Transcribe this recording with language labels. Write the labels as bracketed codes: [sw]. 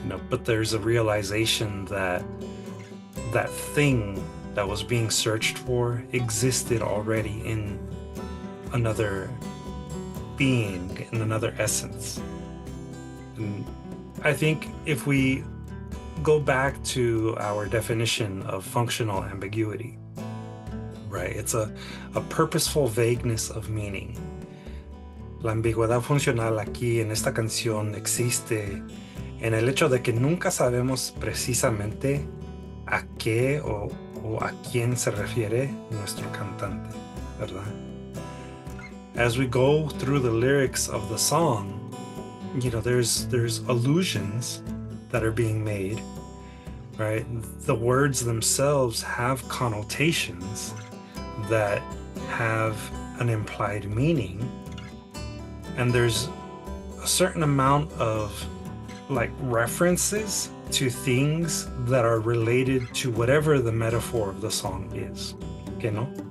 [en] But there's a realization that that thing that was being searched for existed already in another being, in another essence. And I think if we go back to our definition of functional ambiguity, right, it's a purposeful vagueness of meaning. [es] La ambigüedad funcional aquí en esta canción existe en el hecho de que nunca sabemos precisamente a qué o a quién se refiere nuestro cantante, ¿verdad? [en] As we go through the lyrics of the song, there's allusions that are being made, right? The words themselves have connotations that have an implied meaning, and there's a certain amount of references to things that are related to whatever the metaphor of the song is. Okay, no?